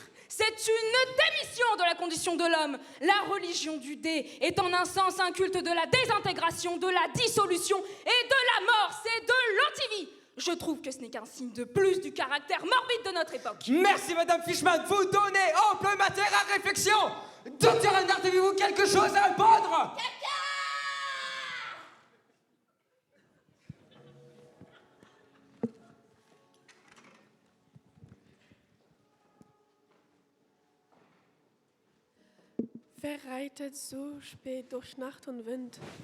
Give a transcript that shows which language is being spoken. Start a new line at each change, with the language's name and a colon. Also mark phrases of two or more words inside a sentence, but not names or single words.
French: C'est une démission de la condition de l'homme. La religion du dé est en un sens un culte de la désintégration, de la dissolution et de la mort. C'est de l'antivie. Je trouve que ce n'est qu'un signe de plus du caractère morbide de notre époque. Merci, Madame Fishman. Vous donnez ample matière à réflexion. Docteur Reinhardt, avez-vous quelque chose à répondre?
German: Wer reitet so spät durch Nacht und Wind?